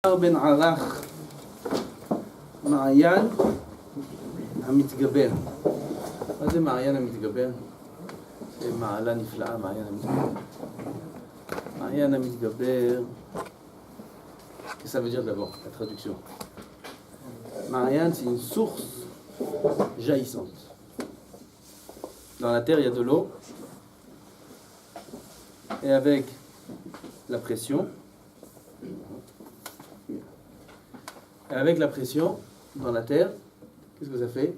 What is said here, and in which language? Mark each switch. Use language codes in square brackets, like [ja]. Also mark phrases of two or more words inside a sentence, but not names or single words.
[he] בן ערך מעיין המתגבר. מה זה מעיין המתגבר? זה מעלה נפלאה, מעיין המתגבר. מעיין המתגבר, [fr] qu'est-ce que ça veut dire d'abord, la traduction? Marianne, c'est une source jaillissante. Dans la terre, il y a de l'eau. Et avec la pression, dans la terre, qu'est-ce que ça fait?